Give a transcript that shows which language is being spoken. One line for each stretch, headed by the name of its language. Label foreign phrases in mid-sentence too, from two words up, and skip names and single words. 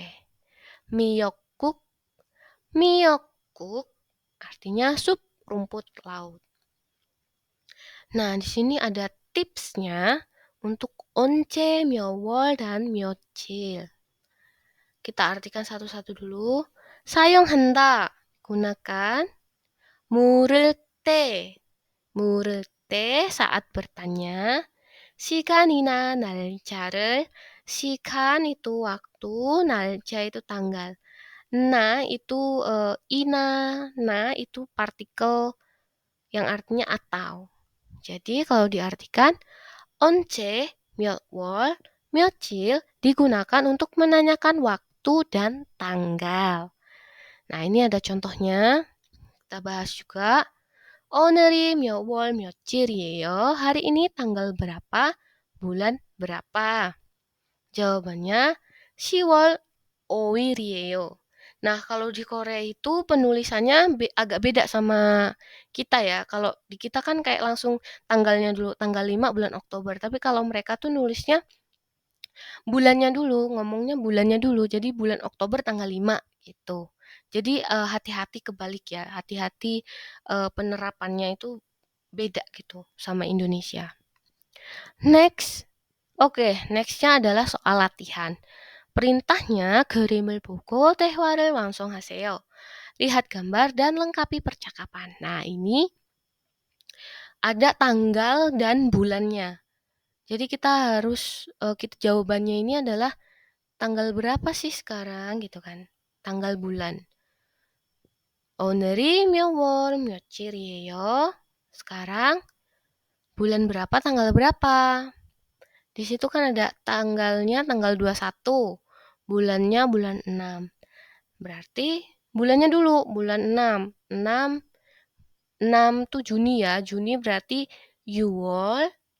Indonesian: Miyokguk. Miyokguk artinya sup rumput laut. Nah, di sini ada tipsnya untuk once, myowol, dan myochil. Kita artikan satu-satu dulu.
Korean: 사용한다, gunakan. 물을 때, 물을 때
Indonesian: saat bertanya.
Korean: 시간이나 날짜를,
Indonesian: 시간 itu waktu, 날짜 itu tanggal. Na itu ina, na itu partikel yang artinya atau. Jadi kalau diartikan once,
Korean: 몇월, 며칠
Indonesian: digunakan untuk menanyakan waktu dan tanggal. Nah, ini ada contohnya. Kita bahas juga.
Korean: 오늘이 몇월 며칠이에요?
Indonesian: Hari ini tanggal berapa? Bulan berapa? Jawabannya
Korean: 10월 5일이에요.
Indonesian: Nah, kalau di Korea itu penulisannya agak beda sama kita ya. Kalau di kita kan kayak langsung tanggalnya dulu, tanggal 5 bulan Oktober. Tapi kalau mereka tuh nulisnya bulannya dulu, ngomongnya bulannya dulu. Jadi bulan Oktober tanggal 5 gitu. Jadi hati-hati kebalik ya. Hati-hati penerapannya itu beda gitu sama Indonesia. Next. Oke, nextnya adalah soal latihan.
Korean: Perintahnya 그림을 보고 대화를 완성하세요.
Indonesian: Lihat gambar dan lengkapi percakapan. Nah, ini ada tanggal dan bulannya. Jadi kita harus jawabannya ini adalah tanggal berapa sih sekarang gitu kan? Tanggal bulan.
Korean: 오늘이 몇월 며칠이에요?
Indonesian: Sekarang bulan berapa tanggal berapa? Di situ kan ada tanggalnya tanggal 21, bulannya bulan 6. Berarti bulannya dulu, bulan 6. 6 tuh Juni ya. Juni berarti Yuwol.